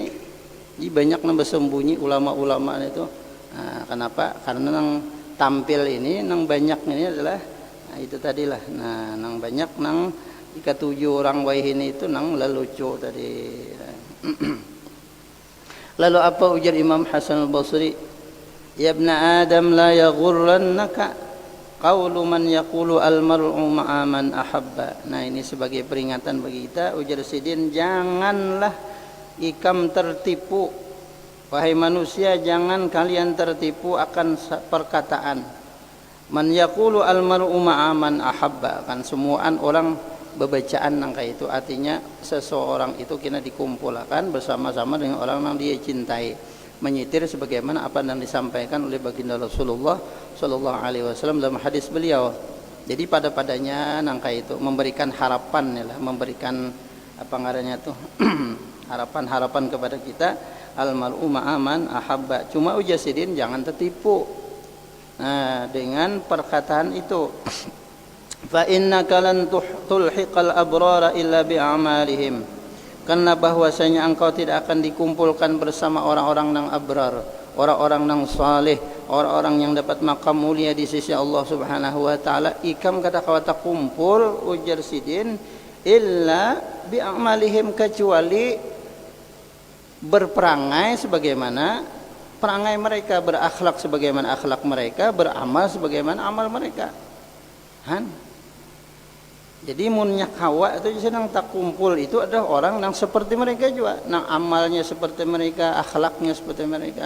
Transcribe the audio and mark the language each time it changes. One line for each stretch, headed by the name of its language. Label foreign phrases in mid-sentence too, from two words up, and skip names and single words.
Banjar: Jadi banyak nang bersembunyi ulama-ulama itu.
Indonesian: Nah, kenapa?
Banjar: Karena nang tampil ini nang banyak ini adalah itu tadilah. Nah, nang banyak nang jika 7 orang wahini itu nang lelucu tadi. Lalu apa ujar Imam Hasan Al-Basri?
Arabic: يا ابن آدم لا يغرنك قول من يقول المرء مع من أحب.
Banjar: Nah, ini sebagai peringatan bagi kita, ujar sidin, janganlah ikam tertipu.
Indonesian: Wahai manusia, jangan kalian tertipu akan perkataan
Arabic: من يقول المرء مع من أحب.
Banjar: Kan semuaan orang bebacaan nang kayak itu, artinya seseorang itu kena dikumpulkan bersama-sama dengan orang yang dia cintai, menyitir sebagaimana apa yang disampaikan oleh baginda Rasulullah
Arabic: صلى الله عليه وسلم
Banjar: dalam hadis beliau. Jadi padanya nang kayak itu memberikan harapan ya lah, memberikan apa ngarannya tuh harapan kepada kita,
Arabic: المرء مع من أحب.
Banjar: Cuma ujasidin jangan tertipu dengan perkataan itu.
Arabic: فإنك لن تلحق الأبرار إلا بأعمالهم.
Indonesian: Karena bahwasanya engkau tidak akan dikumpulkan bersama orang-orang yang abrar, orang-orang yang saleh, orang-orang yang dapat makam mulia di sisi Allah
Arabic: سبحانه وتعالى.
Banjar: Ikam kata kawata kumpul ujar sidin
Arabic: إلا بأعمالهم,
Indonesian: kecuali berperangai sebagaimana perangai mereka, berakhlak sebagaimana akhlak mereka, beramal sebagaimana amal mereka.
Banjar: Jadi munnya kawa itu sedang tak kumpul itu adalah orang yang seperti mereka juga, nang amalnya seperti mereka, akhlaknya seperti mereka.